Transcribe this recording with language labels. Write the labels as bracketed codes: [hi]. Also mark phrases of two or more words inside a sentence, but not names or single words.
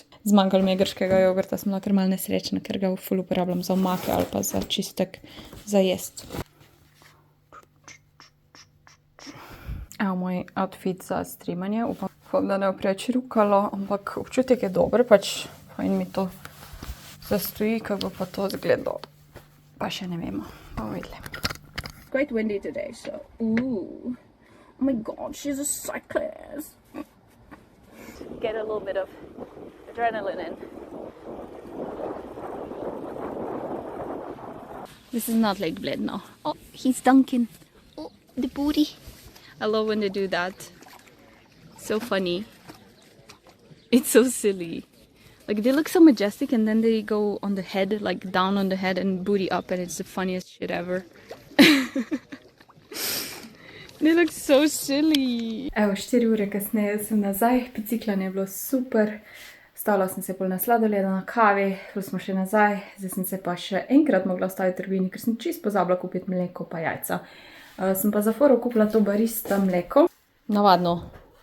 [sl] Zmanjkalo mi je grškega jogurta, sem bila kar malo nesrečna, ker ga ful uporabljam za omake ali pa za čistek za jest. Evo moj outfit za streamanje, upam, da ne bo preveč rukalo, ampak občutek je dober, pač fajn mi to zastoji, kako bo pa to izgledalo. Pa še ne vemo, bomo videli. [en] It's quite windy today, so ooh. Oh my god, she's a cyclist. Get a little bit of adrenaline in. This is not Lake Bled now. Oh, he's dunking. Oh, the booty. I love when they do that. So funny. It's so silly. Like, they look so majestic and then they go on the head, like down on the head and booty up, and it's the funniest shit ever. They look so silly. [sl] Evo, 4 ure kasneje sem nazaj, biciklanje je bilo super. Stavila sem se pol na sladoleda, na kavi, šli smo še nazaj. Zdaj sem se pa še enkrat mogla ostaviti v trgovini, ker sem čisto pozabila kupiti mleko pa jajca. Sem pa za foro kupila to barista mleko.